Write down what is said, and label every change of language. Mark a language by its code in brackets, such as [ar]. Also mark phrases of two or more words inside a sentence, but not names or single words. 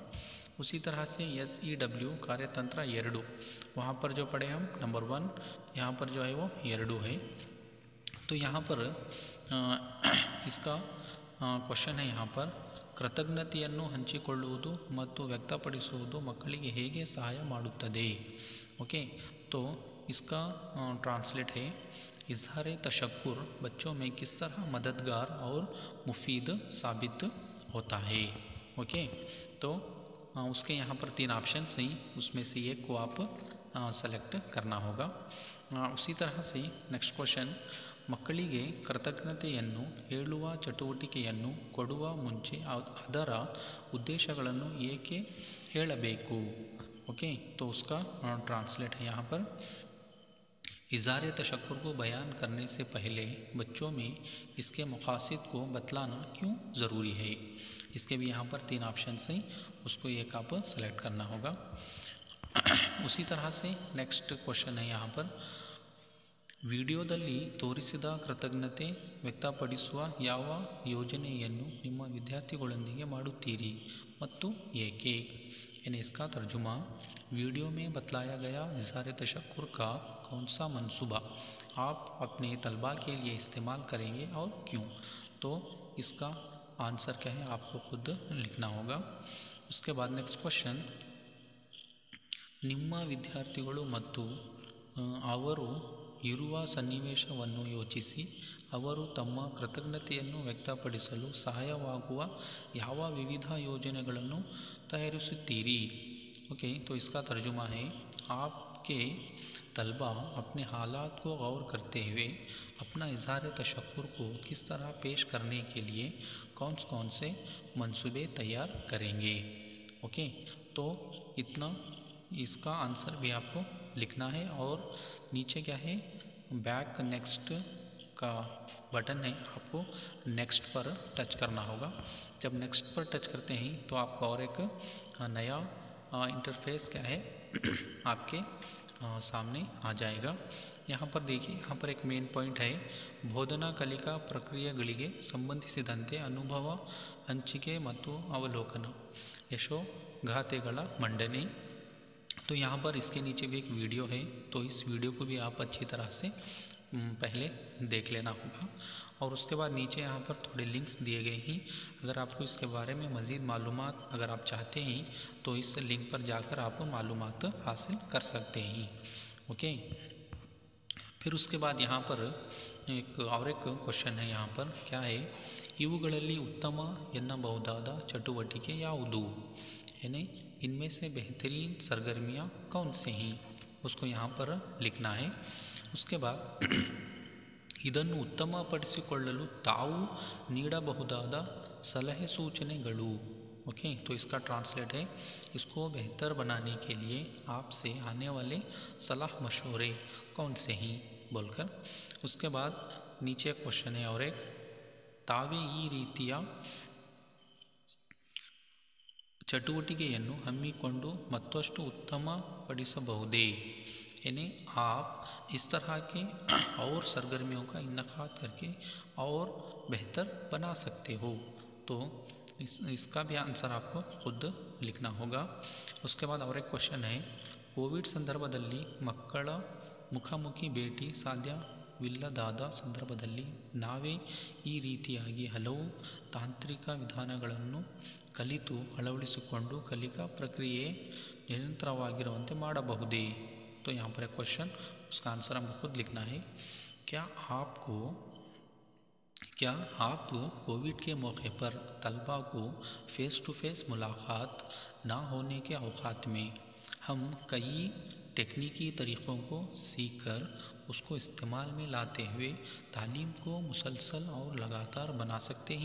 [hi] उसी तरह से SEW कार्यतंत्र 2, वहाँ पर जो पढ़े हम नंबर 1, यहाँ पर जो है वो 2 है। तो यहाँ पर इसका क्वेश्चन है यहाँ पर, [kn] ಕೃತಜ್ಞತೆಯನ್ನು ಹಂಚಿಕೊಳ್ಳುವುದು ಮತ್ತು ವ್ಯಕ್ತಪಡಿಸುವುದು ಮಕ್ಕಳಿಗೆ ಹೇಗೆ ಸಹಾಯ ಮಾಡುತ್ತದೆ? [hi] ओके, तो इसका ट्रांसलेट है, इजहार तशक्कुर बच्चों में किस तरह मददगार और मुफीद साबित होता है? ओके, तो उसके यहाँ पर 3 ऑप्शन हैं, उसमें से एक को आप सेलेक्ट करना होगा। उसी तरह से [en] next question, [kn] ಮಕ್ಕಳಿಗೆ ಕೃತಜ್ಞತೆಯನ್ನು ಹೇಳುವ ಚಟುವಟಿಕೆಯನ್ನು ಕೊಡುವ ಮುಂಚೆ ಅದರ ಉದ್ದೇಶಗಳನ್ನು ಏಕೆ ಹೇಳಬೇಕು? [hi] ओके, तो उसका ट्रांसलेट है यहाँ पर, इज़हार तशक्कुर को बयान करने से पहले बच्चों में इसके मक़ासिद को बतलाना क्यों ज़रूरी है? इसके भी यहाँ पर 3 ऑप्शन हैं, उसको एक आप सेलेक्ट करना होगा। उसी तरह से [en] next question [hi] है यहाँ पर, [kn] ವಿಡಿಯೋದಲ್ಲಿ ತೋರಿಸಿದ ಕೃತಜ್ಞತೆ ವ್ಯಕ್ತಪಡಿಸುವ ಯಾವ ಯೋಜನೆಯನ್ನು ನಿಮ್ಮ ವಿದ್ಯಾರ್ಥಿಗಳೊಂದಿಗೆ ಮಾಡುತ್ತೀರಿ ಮತ್ತು ಏಕೆ? [hi] यानी इसका तर्जुमा, वीडियो में बतलाया गया इज़हार तशक्कुर का कौन सा मंसूबा आप अपने तलबा के लिए इस्तेमाल करेंगे और क्यों? तो इसका आंसर क्या है आपको खुद लिखना होगा। उसके बाद [en] next question, [kn] ನಿಮ್ಮ ವಿದ್ಯಾರ್ಥಿಗಳು ಮತ್ತು ಅವರು ಇರುವ ಸನ್ನಿವೇಶವನ್ನು ಯೋಚಿಸಿ ಅವರು ತಮ್ಮ ಕೃತಜ್ಞತೆಯನ್ನು ವ್ಯಕ್ತಪಡಿಸಲು ಸಹಾಯವಾಗುವ ಯಾವ ವಿವಿಧ ಯೋಜನೆಗಳನ್ನು तैयारुत्तीरी? [hi] ओके, तो इसका तर्जुमा है, आपके तलबा अपने हालात को गौर करते हुए अपना इज़हार तशक्कुर को किस तरह पेश करने के लिए कौन से मंसूबे तैयार करेंगे? ओके, तो इतना इसका आंसर भी आपको लिखना है। और नीचे क्या है, [en] back next [hi] का बटन है, आपको नेक्स्ट पर टच करना होगा। जब नेक्स्ट पर टच करते हैं तो आपका और एक नया इंटरफेस क्या है आपके सामने आ जाएगा। यहाँ पर देखिए, यहाँ पर एक [en] main point [hi] है, [kn] ಬೋಧನಾ ಕಲಿಕಾ ಪ್ರಕ್ರಿಯೆಗಳಿಗೆ ಸಂಬಂಧಿಸಿದಂತೆ ಅನುಭವ ಹಂಚಿಕೆ ಮತ್ತು ಅವಲೋಕನ, ಯಶೋಗಾಥೆಗಳ ಮಂಡನೆ। [hi] तो यहाँ पर इसके नीचे भी एक वीडियो है, तो इस वीडियो को भी आप अच्छी तरह से पहले देख लेना होगा। और उसके बाद नीचे यहाँ पर थोड़े लिंक्स दिए गए हैं, अगर आपको इसके बारे में मज़ीद मालूमात अगर आप चाहते हैं तो इस लिंक पर जाकर आप मालूमात हासिल कर सकते हैं। ओके, फिर उसके बाद यहाँ पर एक क्वेश्चन है, यहाँ पर क्या है, [kn] ಇವುಗಳಲ್ಲಿ ಉತ್ತಮ ಎನ್ನಬಹುದಾದ ಚಟುವಟಿಕೆ ಯಾವುದು? [hi] यानी इनमें से बेहतरीन सरगर्मियाँ कौन से हैं, उसको यहाँ पर लिखना है। उसके बाद [kn] ಇದನ್ನು ಉತ್ತಮಪಡಿಸಿಕೊಳ್ಳಲು ತಾವು ನೀಡಬಹುದಾದ ಸಲಹೆ ಸೂಚನೆಗಳು। [hi] ओके, तो इसका ट्रांसलेट है, इसको बेहतर बनाने के लिए आपसे आने वाले सलाह मशवरे कौन से हैं बोलकर। उसके बाद नीचे क्वेश्चन है और एक, [kn] ತಾವೇ ಈ ರೀತಿಯ ಚಟುವಟಿಕೆಯನ್ನು ಹಮ್ಮಿಕೊಂಡು ಮತ್ತಷ್ಟು ಉತ್ತಮಪಡಿಸಬಹುದೇ? [hi] यानी आप इस तरह के और सरगर्मियों का इन्नेकाद करके और बेहतर बना सकते हो। तो इसका भी आंसर आपको खुद लिखना होगा। उसके बाद और एक क्वेश्चन है, [kn] ಕೋವಿಡ್ ಸಂದರ್ಭದಲ್ಲಿ ಮಕ್ಕಳ ಮುಖಾಮುಖಿ ಭೇಟಿ ಸಾಧ್ಯವಿಲ್ಲದಾದ ಸಂದರ್ಭದಲ್ಲಿ ನಾವೇ ಈ ರೀತಿಯಾಗಿ ಹಲವು ತಾಂತ್ರಿಕ ವಿಧಾನಗಳನ್ನು ಕಲಿತು ಅಳವಡಿಸಿಕೊಂಡು ಕಲಿಕಾ ಪ್ರಕ್ರಿಯೆ ನಿರಂತರವಾಗಿರುವಂತೆ ಮಾಡಬಹುದೇ? [hi] तो यहाँ पर एक क्वेश्चन, उसका आंसर हमको खुद लिखना है। क्या आपको क्या आप कोविड के मौके पर तलबा को [en] face to face [hi] मुलाकात ना होने के औकात में हम कई टेक्निकी तरीक़ों को सीख कर उसको इस्तेमाल में लाते हुए तालीम को मुसलसल और लगातार बना सकते हैं?